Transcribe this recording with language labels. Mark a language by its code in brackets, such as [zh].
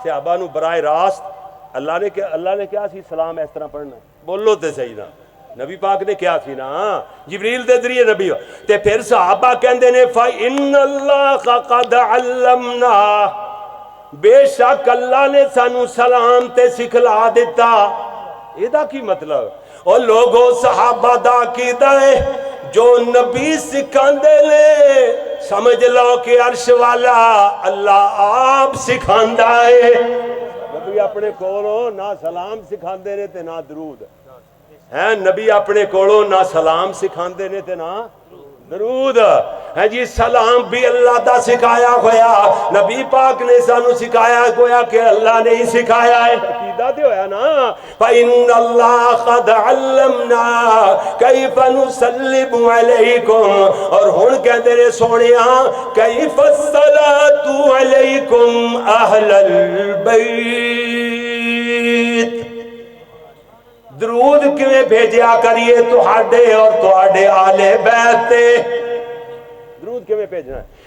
[pa] صحابہ نو براہ راست اللہ نے کیا سی سلام اس طرح پڑھنا ہے بولو تے صحیح نا نبی پاک نے کیا سی نا جبریل دے ذریعے نبی تے پھر صحابہ کہندے نے [ar] فَإِنَّ اللَّهَ قَدْ عَلَّمْنَا [pa] بے شک اللہ نے سانو سلام تے سکھلا دیتا. ایدہ کی مطلب اور لوگوں صحابہ دا عقیدہ ہے جو نبی سکھاندے لے سمجھ لو کہ عرش والا اللہ آپ سکھاندا ہے. نبی اپنے کولوں نہ سلام سکھاندے نے تے نہ درود ہیں نبی اپنے کولوں نہ سلام سکھاندے نے تے نہ درود ہے جی. سلام بھی اللہ دا سکھایا ہویا نبی پاک نے سانو سکھایا ہویا کہ اللہ نے ہی سکھایا ہے. عقیدہ تے ہویا نا [ar] فَإِنَّ اللَّهَ قَدْ عَلَّمْنَا كَيْفَ نُسَلِّمُ عَلَيْكُمْ. [pa] اور ہن کہندے نے سونیا [ar] كَيْفَ الصَّلَاةُ عَلَيْكُمْ أَهْلَ الْبَيْتِ [pa] درود کیویں بھیجیا کریے تہاڈے اور تہاڈے آل بیت تے درود کیویں بھیجنا ہے.